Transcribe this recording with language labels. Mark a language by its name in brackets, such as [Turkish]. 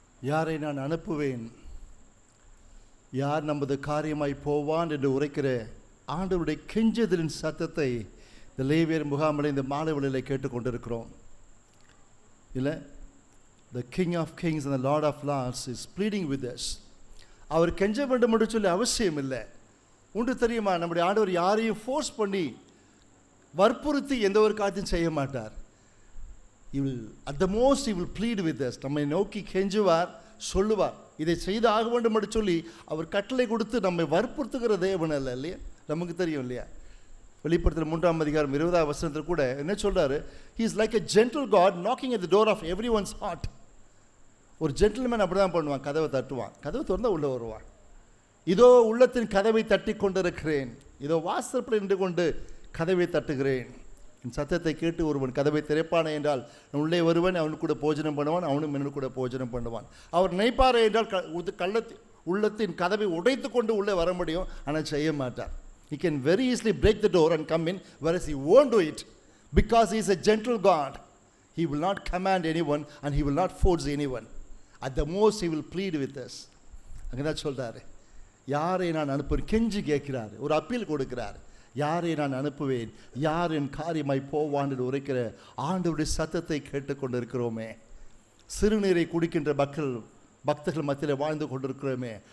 [Tamil] யாரை நான் அனுப்புவேன், யார் நமது காரியமாய் போவான் என்று உரைக்கிற ஆண்டவருடைய கெஞ்சுதலின் சத்தத்தை இந்த லேவியர் முகாமில் இந்த மாலை வேளையிலே கேட்டுக்கொண்டிருக்கிறோம். இல்லை, [English] the King of Kings and the Lord of Lords is pleading with us. [Tamil] அவர் கெஞ்ச வேண்டும் என்று சொல்லி அவசியம் இல்லை. உண்டு தெரியுமா, நம்முடைய ஆண்டவர் யாரையும் ஃபோர்ஸ் பண்ணி வற்புறுத்தி எந்த ஒரு காரியத்தையும் செய்ய மாட்டார். [English] at the most he will plead with us. [Tamil] நம்மை நோக்கி கெஞ்சுவார், சொல்லுவார், இதை செய்து ஆக வேண்டும் என்று சொல்லி அவர் கட்டளை கொடுத்து நம்மை வற்புறுத்துகிற தேவன் அல்ல. இல்லையா, நமக்கு தெரியும் இல்லையா. வெளிப்படுத்தல் 3:20 கூட என்ன சொல்றாரு, [English] he is like a gentle God knocking at the door of everyone's heart. [Tamil] ஒரு ஜென்டில்மேன் அப்படி தான் பண்ணுவான், கதவை தட்டுவான், கதவை திறந்தா உள்ளே வருவான். இதோ உள்ளத்தின் கதவை தட்டி கொண்டிருக்கிறேன், இதோ வாசற்படி நின்று கொண்டு கதவை தட்டுகிறேன், என் சத்தத்தை கேட்டு ஒருவன் கதவை திறப்பானே என்றால் உள்ளே வருவன், அவனுக்கு கூட போஜனம் பண்ணுவான், அவனும் என்னோடு கூட போஜனம் பண்ணுவான். அவர் நினைப்பாரே என்றால் உள்ளத்தின் கதவை உடைத்து கொண்டு உள்ளே வர முடியும், ஆனால் செய்ய மாட்டார். [English] He can very easily break the door and come in, whereas he won't do it because he is a gentle God. He will not command anyone and he will not force anyone. At the most he will plead with us. [Tamil] அங்கதான் சொல்றாரு, யாரை நான் அனுப்புவேன், கெஞ்சி கேட்கிறார், ஒரு appeal கொடுக்கிறார். யாரை நான் அனுப்புவேன், யார் என் காரியமாய் போவான் என்று உரைக்கிற ஆண்டவருடைய சத்தத்தை கேட்டுக்கொண்டு இருக்கிறோமே. சிறுநீரை குடிக்கின்ற பக்தர்கள் மத்தியில் வாழ்ந்து கொண்டிருக்கிறோமே.